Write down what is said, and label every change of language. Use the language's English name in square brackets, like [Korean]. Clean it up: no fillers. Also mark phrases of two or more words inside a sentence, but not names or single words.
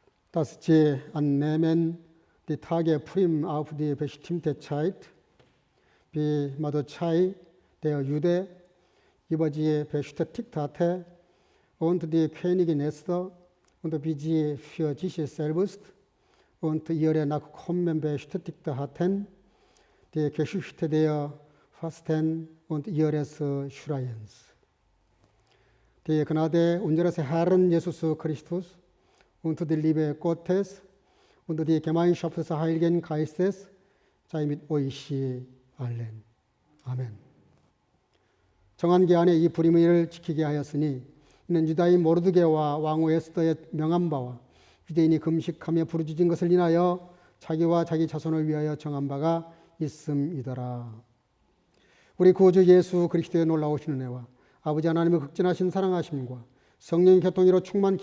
[German] dass sie annehmen die Tage prim auf die bestimmte Zeit, wie Mordechai, der Jude, über sie bestätigt hatte, und die Königin Esther, und wie sie für sich selbst und ihre Nachkommen bestätigt hatten, die Geschichte der Fasten und ihres Schreiens. Die Gnade unseres Herrn Jesus Christus und die Liebe Gottes und die Gemeinschaft des Heiligen Geistes sei mit euch allen. [Korean] 아멘. 정한 기한에 이 불임의를 지키게 하였으니 이는 유다인 모르드게와 왕후 에스더의 명한 바와 유대인이 금식하며 부르짖은 것을 인하여 자기와 자기 자손을 위하여 정한 바가 있음이더라. 우리 구주 예수 그리스도의 놀라우신 은혜와 아버지 하나님의 극진하신 사랑하심과 성령의 교통으로 충만케